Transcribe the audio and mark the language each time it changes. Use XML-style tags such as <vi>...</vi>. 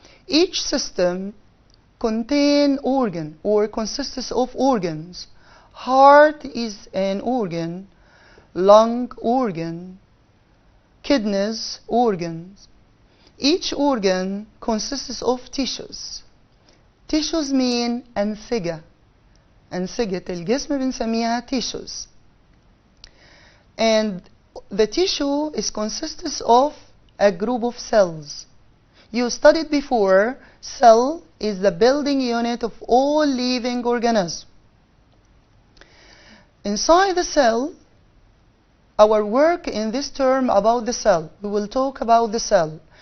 <en>Each system contains organ or consists of organs. Heart is an organ, lung organ, kidneys organs. Each organ consists of tissues. Tissues mean</en> <ar>أنسجة. أنسجة الجسم بنسميها tissues.</ar> <en>And the tissue consists of a group of cells. You studied before, cell is the building unit of all living organisms. Inside the cell, our work in this term about the cell, we will talk about the cell.</en>